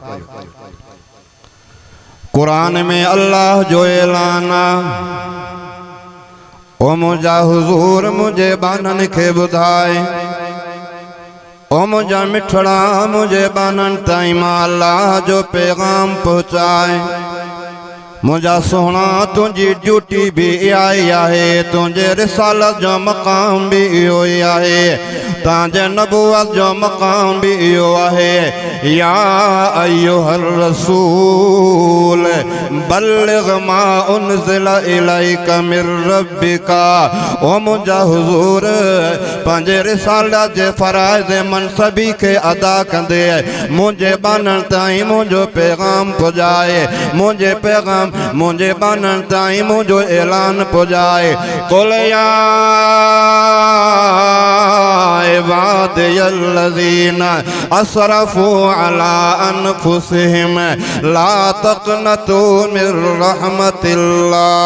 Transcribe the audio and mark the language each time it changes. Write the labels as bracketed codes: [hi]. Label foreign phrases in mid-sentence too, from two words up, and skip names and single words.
[sd] कुरान में अल्लाह जो ऐलान आहे, ओ मुंहिंजा हुज़ूर मुंहिंजे बाननि खे ॿुधाए, ओ मुंहिंजा मिठड़ा मुंहिंजे बाननि ताईं मां अल्लाह जो पैगाम पहुचाए। मुंहिंजा सोहणा, तुंहिंजी ड्यूटी बि इहा ई आहे, तुंहिंजे रिसालत जो मक़ाम बि इहो ई आहे, तव्हांजे नबूवत जो मक़ाम बि इहो आहे। [ar] يا أيها الرسول بلغ ما أنزل إليك من ربك. [sd] ओ मुंहिंजा हुज़ूर, पंहिंजे रिसालत जे फ़राइज़ मनसबी खे अदा कंदे मुंहिंजे बाननि ताईं मुंहिंजो पैगाम पुॼाए, मुंहिंजे बाननि ताईं मुंहिंजो ऐलान पुॼाए। [ar] قل يا عبادي الذين أسرفوا على أنفسهم لا تقنطوا من رحمة الله.